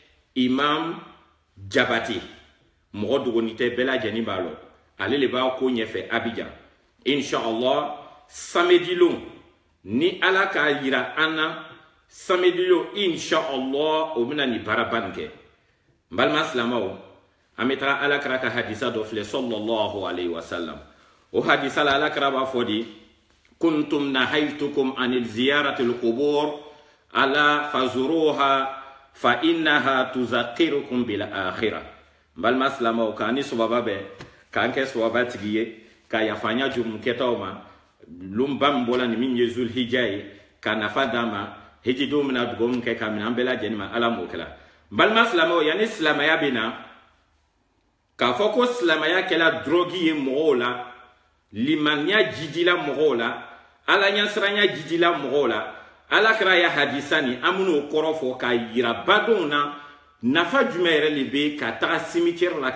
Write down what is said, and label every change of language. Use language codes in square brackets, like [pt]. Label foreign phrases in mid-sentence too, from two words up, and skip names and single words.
[bm] Imam Jabate mɔgɔ dogoni tɛ bɛɛ lajɛlen b'a lɔ ale de b'a ko ɲɛfɛ Abidjan inshallah samedi lon ni ala k'a yira an na samedi lon inshallah o bɛna nin baara ba nin kɛ n balima silamaw an bɛ taga alakira ka hadisa dɔ filɛ [ar] صلى الله عليه وسلم [bm] o hadisa la alakira b'a fɔ de [ar] كنتم نهيتكم عن زيارة القبور ألا فزوروها فإنها تذكركم بالآخرة [bm] n balima silamaw k'an ni sababa bɛɛ k'an kɛ sababa tigi ye ka yafanya jurum kɛtaw ma lumba min bɔla ni min ye zulhijja ye ka nafa d'a ma hiji don min na dugawu min kɛ ka minɛ an bɛɛ lajɛlen ma ala m'o kɛla n balima silamaw yanni silamaya bɛ na k'a fɔ ko silamaya kɛla drogi ye mɔgɔw la limaniya jidila mɔgɔw la ala ɲɛsiranya jidila mɔgɔw la alakira ya hadisa ni an bɛn'o kɔrɔ fɔ k'a yira badenw na nafa jumɛn yɛrɛ de bɛ ka taga cimetière la